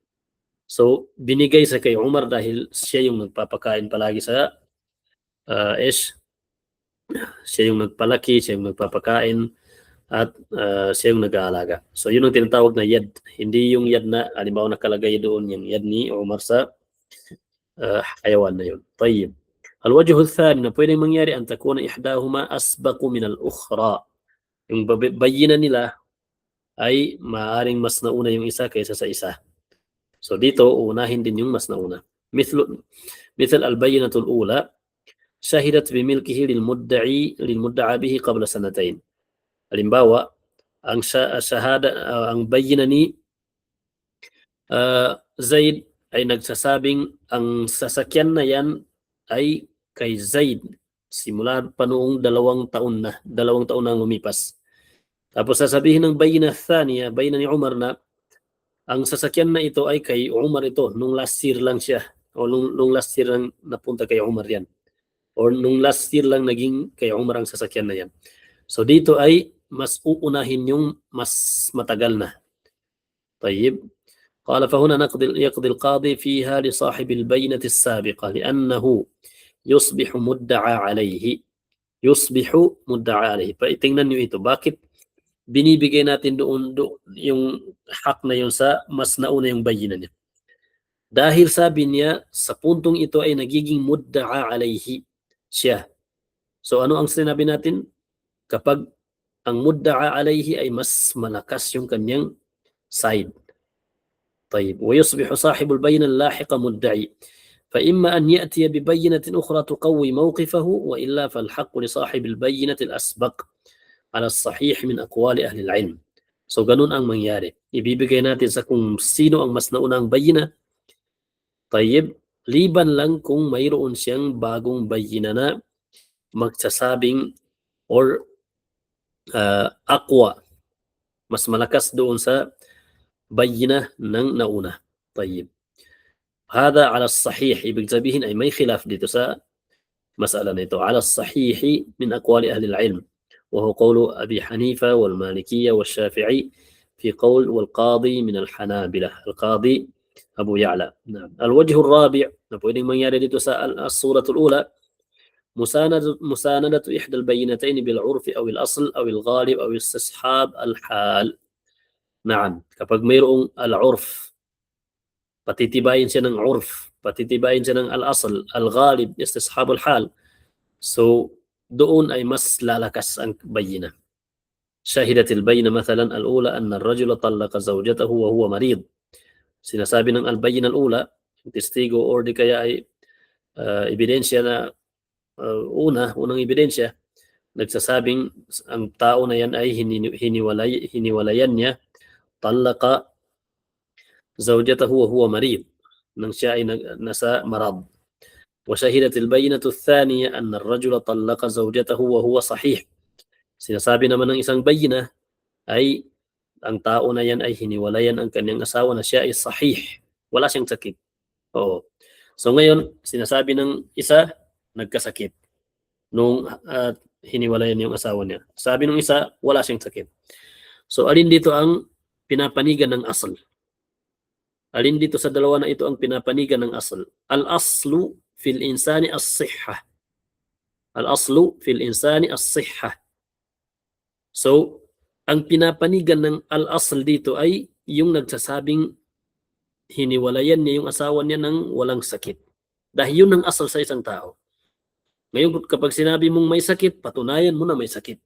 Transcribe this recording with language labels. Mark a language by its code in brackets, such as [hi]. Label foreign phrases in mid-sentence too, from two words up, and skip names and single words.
[tl] So binigay sa kay Umar dahil siya yung nagpapakain palagi sa siya yung nagpalaki, siya yung nagpapakain at siya yung nag-aalaga. So yun ang tinatawag na yad. Hindi yung yad na halimbawa nakalagay doon yung yad ni Umar sa hayawan na yun. [ar] طيب الوجه الثاني [tl] na pwedeng mangyari [ar] أن تكون إحداهما أسبق من الأخرى. [tl] Yung bayyina nila ay maaring mas nauna yung isa kaysa sa isa. So dito, unahin din yung mas nauna. [ar] مثل البينة الأولى شهدت بملكه للمدعى به قبل سنتين. [tl] Halimbawa, ang shahada, ang bayina ni Zaid ay nagsasabing ang sasakyan na yan ay kay Zaid simula pa noong 2 taon na lumipas. Tapos sasabihin ng [ar] بينة ثانية, [tl] bayina ni Umar na ang sasakyan na ito ay kay Umar ito, nung last year lang siya, o nung last year lang napunta kay Umar yan. Or nung last year lang naging kay Umar ang sasakyan na yan. So dito ay mas uunahin yung mas matagal na. [ar] طيب. قال فهنا يقضي القاضي فيها لصاحب البينة السابقة لأنه يصبح مدعى عليه. [tl] Tingnan nyo ito. Bakit binibigay natin doon yung hak na yun sa mas nauna yung bayina niya? Dahil sabi niya, sa puntong ito ay nagiging [ar] مدعى عليه [tl] siya. So ano ang sinabi natin? Kapag ang [ar] مدعى عليه [tl] ay mas malakas yung kanyang side. [ar] طيب. ويصبح صاحب البينة اللاحق مدعي فإما أن يأتي ببينة أخرى تقوي موقفه وإلا فالحق لصاحب البينة الأسبق على الصحيح من أقوال أهل العلم. [tl] So ganun ang mangyari. Ibibigay natin sa kung sino ang mas naunang bayina. [ar] طيب. [tl] Liban lang kung mayroon siyang bagong bayina na magsasabing or aqwa, mas malakas doon sa bayina ng nauna. [ar] طيب. هذا على الصحيح. [tl] ibig sabihin ay may khilaf dito sa masala na ito. [ar] على الصحيح من أقوال أهل العلم وهو قول أبي حنيفة والمالكية والشافعي في قول والقاضي من الحنابلة القاضي أبو يعلى. نعم. الوجه الرابع نقول من يريد تسأل الصورة الأولى مساندة إحدى البينتين بالعرف أو الأصل أو الغالب أو استصحاب الحال. نعم. [tl] kapag mayroong al-urf, patitibayin siya ng urf, patitibayin siya ng [ar] الأصل، الغالب، استصحاب الحال. [tl] So doon ay mas lalakas ang bayina. [ar] شهدت البينة مثلا الأولى أن الرجل طلق زوجته وهو مريض. [tl] Sinasabi ng [ar] البينة الأولى, [tl] testigo or di kaya ay ebidensya na unang ebidensya, nagsasabing ang tao na yan ay hiniwalayan niya, [ar] طلق زوجته وهو مريض, [tl] nang siya ay nasa marad. [ar] وشهدت البينة الثانية أن الرجل طلق زوجته وهو صحيح. [tl] Sinasabi naman ng isang bayina ay ang tao na yan ay hiniwalayan ang kanyang asawa na siya ay sahih, wala siyang sakit. Oo. So ngayon, sinasabi ng isa, nagkasakit nung hiniwalayan yung asawa niya. Sabi ng isa, wala siyang sakit. So alin dito ang pinapanigan ng asl? Alin dito sa dalawa na ito ang pinapanigan ng asl? [ar] الأصل في الإنسان الصحة. الأصل في الإنسان الصحة. [tl] So, ang pinapanigan ng al-asl dito ay yung nagsasabing hiniwalayan niya yung asawa niya ng walang sakit. Dahil yun ang asal sa isang tao. Ngayon, kapag sinabi mong may sakit, patunayan mo na may sakit.